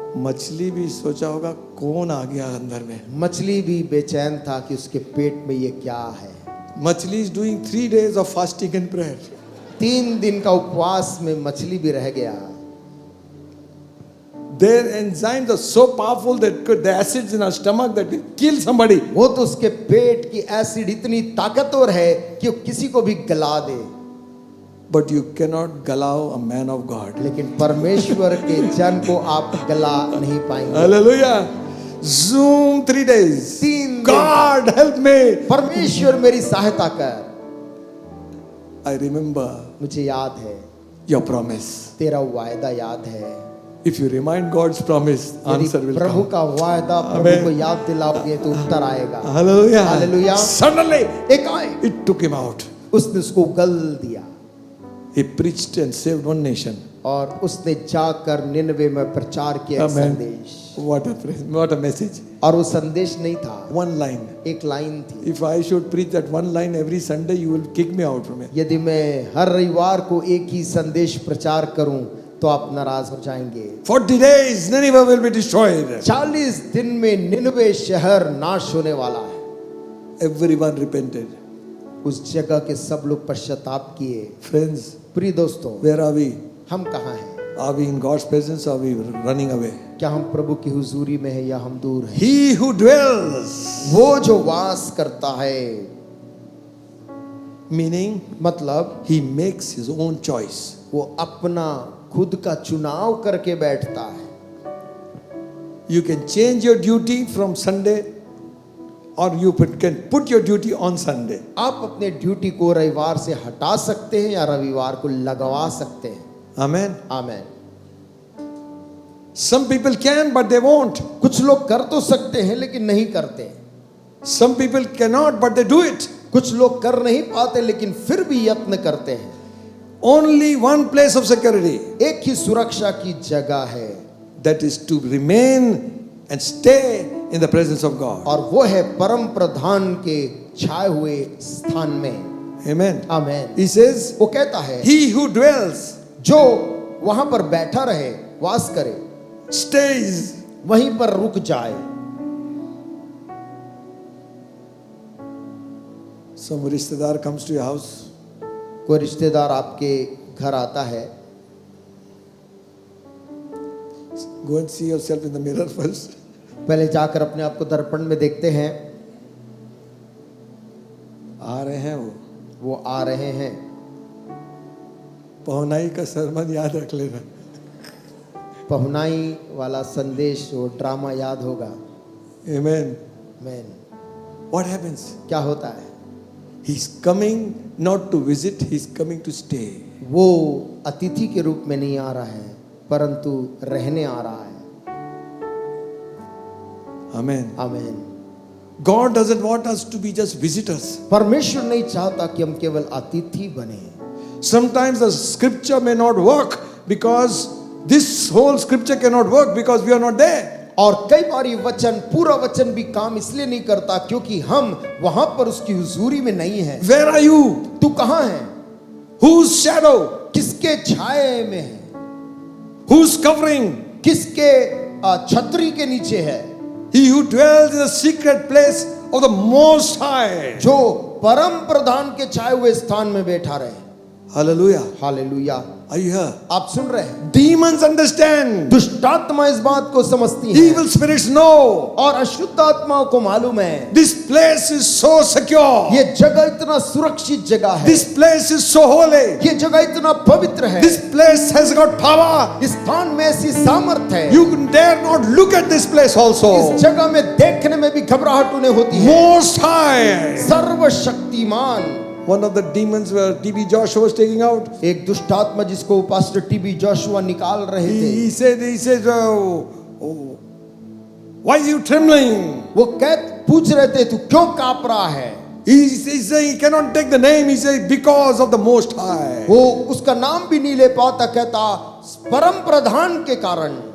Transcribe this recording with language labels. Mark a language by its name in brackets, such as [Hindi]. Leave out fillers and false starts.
[Hindi] मछली भी सोचा होगा कौन आ गया अंदर में। मछली भी बेचैन था कि उसके पेट में ये क्या है। [English] मछली is doing 3 days of fasting and prayer. [Hindi] 3 दिन का उपवास में मछली भी रह गया। [English] Their enzymes are so powerful that the acids in our stomach that will kill somebody. [Hindi] वो तो उसके पेट की एसिड इतनी ताकतवर है कि वो किसी को भी गला दे। [English] But you cannot galao a man of God. [Hindi] लेकिन परमेश्वर के जन को आप गला नहीं पाएंगे। [English] Hallelujah. Zoom 3 days. [Hindi] 3 दिन [English] God help me. [Hindi] परमेश्वर मेरी सहायता कर। [English] I remember [Hindi] मुझे याद है [English] your promise. [Hindi] तेरा वायदा याद है। [English] If you remind God's promise, answer [Hindi] यदि [English] will [Hindi] प्रभु [English] come. [Hindi] का वायदा प्रभु [English] Amen. [Hindi] को याद दिलाओगे तो उत्तर आएगा। [English] Hallelujah. Hallelujah. Suddenly [Hindi] एक आए, [English] it took him out. [Hindi] उसने उसको गल दिया [English] He preached and saved one nation. [Hindi] और उसने जाकर निनवे में प्रचार किया एक [English] Amen. [Hindi] संदेश। [English] What a praise, what a message. [Hindi] और वो संदेश नहीं था, [English] One line. [Hindi] एक लाइन थी। [English] If I should preach that one line every Sunday, you will kick me out from it. [Hindi] यदि मैं हर रविवार को एक ही संदेश प्रचार करूं तो आप नाराज हो जाएंगे। [English] 40 days, Nineveh will be destroyed. [Hindi] 40 दिन में निनवे शहर नाश होने वाला है। [English] Everyone repented. [Hindi] उस जगह के सब लोग पश्चाताप किए। [English] Friends, [Hindi] प्रिय दोस्तों, [English] where are we? [Hindi] हम कहाँ हैं? [English] Are we in God's presence or are we running away? [Hindi] क्या हम प्रभु की हुजूरी में हैं या हम दूर हैं? [English] He who dwells, [Hindi] वो जो वास करता है, [English] meaning [Hindi] मतलब [English] he makes his own choice. [Hindi] वो अपना खुद का चुनाव करके बैठता है. [English] You can change your duty from Sunday or you can put your duty on Sunday. [Hindi] आप अपने ड्यूटी को रविवार से हटा सकते हैं या रविवार को लगवा सकते हैं. [English] Amen. [Hindi] Amen. [English] Some people can but they won't. [Hindi] कुछ लोग कर तो सकते हैं लेकिन नहीं करते. [English] Some people cannot but they do it. [Hindi] कुछ लोग कर नहीं पाते लेकिन फिर भी यत्न करते हैं. [English] Only one place of security, [Hindi] एक ही सुरक्षा की जगह है, [English] that is to remain and stay in the presence of God. [Hindi] और वो है परम प्रधान के छाए हुए स्थान में. [English] Amen. [Hindi] आमेन. [English] He says, [Hindi] वो कहता है [English] he who dwells, [Hindi] जो वहां पर बैठा रहे, वास करे, [English] stays. [Hindi] वहीं पर रुक जाए. [English] Some rishtedar comes to your house. [Hindi] कोई रिश्तेदार आपके घर आता है, [English] Go and see yourself in the mirror first. [Hindi] पहले जाकर अपने आप को दर्पण में देखते हैं. आ रहे हैं वो आ रहे हैं. पहुनाई का सरमन याद रख लेना. पहुनाई वाला संदेश, वो ड्रामा याद होगा. [English] Amen. [Hindi] मैन. [English] What happens? [Hindi] क्या होता है? [English] He's coming not to visit, he's coming to stay. [Hindi] वो अतिथि के रूप में नहीं आ रहा है, परंतु रहने आ रहा है. [English] Amen. [Hindi] Amen. [English] God doesn't want us to be just visitors. [Hindi] परमेश्वर नहीं चाहता कि हम केवल अतिथि बने. [English] Sometimes the scripture may not work because this whole scripture cannot work because we are not there. [Hindi] और कई बार ये वचन, पूरा वचन भी काम इसलिए नहीं करता क्योंकि हम वहां पर उसकी हुजूरी में नहीं है. [English] Where are you? [Hindi] तू कहां है? [English] Whose shadow? [Hindi] किसके छाए में है? [English] Whose covering? [Hindi] किसके छतरी के नीचे है? [English] He who dwells in the secret place of the Most High. [Hindi] जो परम प्रधान के छाए हुए स्थान में बैठा रहे. [English] Hallelujah. [Hindi] Hallelujah. [English] Are you here? [Hindi] आप सुन रहे हैं? [English] Demons understand. [Hindi] दुष्टात्मा इस बात को समझती है, [English] Evil spirits know. [Hindi] और अशुद्ध आत्माओं को मालूम है. [English] This place is so secure. [Hindi] ये जगह इतना सुरक्षित जगह है. [English] This place is so holy. [Hindi] ये जगह इतना पवित्र है. [English] This place has got power. [Hindi] इस स्थान में ऐसी सामर्थ है. [English] You dare not look at this place also. [Hindi] इस जगह में देखने में भी घबराहट उन्हें होती है. [English] Most High. [Hindi] सर्वशक्तिमान. [English] One of the demons where T.B. Joshua was taking out. [Hindi] एक दुष्ट आत्मा जिसको पास्टर टीबी जोशुआ निकाल रहे थे. [English] He said, oh, why are you trembling? [Hindi] वो पूछ रहे थे, तू क्यों कांप रहा है? [English] He said he cannot take the name. He said because of the Most High. [Hindi] वो उसका नाम भी नहीं ले पाता, कहता परम प्रधान के कारण.